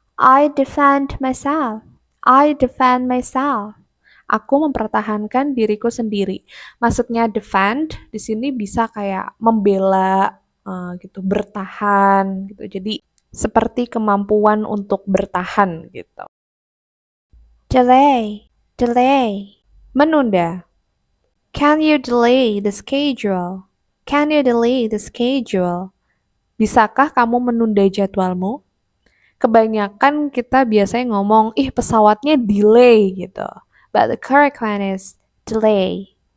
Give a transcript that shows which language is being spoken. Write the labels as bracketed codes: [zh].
[en] I defend myself. I defend myself. [id] Aku mempertahankan diriku sendiri. Maksudnya defend di sini bisa kayak membela gitu, bertahan gitu. Jadi seperti kemampuan untuk bertahan gitu. [en] Delay, delay, menunda. Can you delay the schedule? Can you delay the schedule? [id] Bisakah kamu menunda jadwalmu? Kebanyakan kita biasanya ngomong, ih pesawatnya delay gitu. [en] But the correct one is delay.